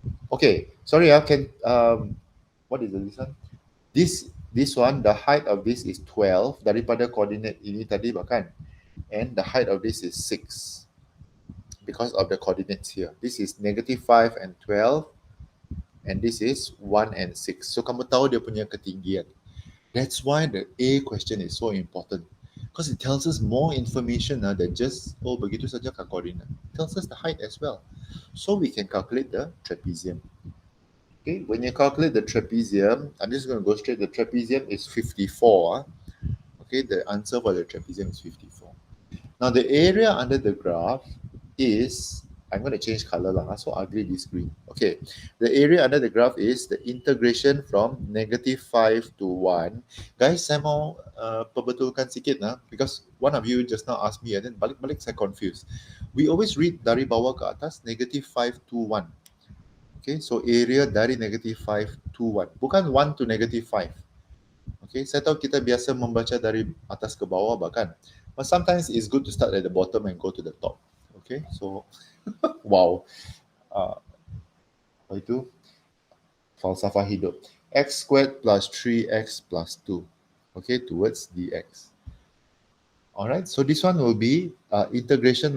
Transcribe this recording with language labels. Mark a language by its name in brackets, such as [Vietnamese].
[English] Okay, sorry, what is this one? This one, the height of this is 12 [Malay] daripada coordinate ini tadi bahkan, [English] and the height of this is 6 because of the coordinates here. This is negative 5 and 12, and this is 1 and 6. [Malay] So kamu tahu dia punya ketinggian. [English] That's why the A question is so important, because it tells us more information than just, oh, [Malay] begitu saja kah [English] coordinate. It tells us the height as well. So we can calculate the trapezium. Okay, when you calculate the trapezium, I'm just going to go straight. The trapezium is 54. Okay, the answer for the trapezium is 54. Now the area under the graph is, I'm going to change color lah. So ugly this green. Okay, the area under the graph is the integration from negative 5 to 1. Guys, [Malay] saya mau perbetulkan sikit lah, [English] because one of you just now asked me and then [Malay] balik-balik saya [English] confused. We always read [Malay] dari bawah ke atas [English] negative 5 to 1. Okay, so area dari negative 5 to 1. [Malay] Bukan 1 to negative 5. Okay, saya tahu kita biasa membaca dari atas ke bawah bahkan. [English] But sometimes it's good to start at the bottom and go to the top. Okay, so wow. [Malay] Apa itu? Falsafah hidup. [English] X squared plus 3x plus 2. Okay, towards dx. Alright, so this one will be integration.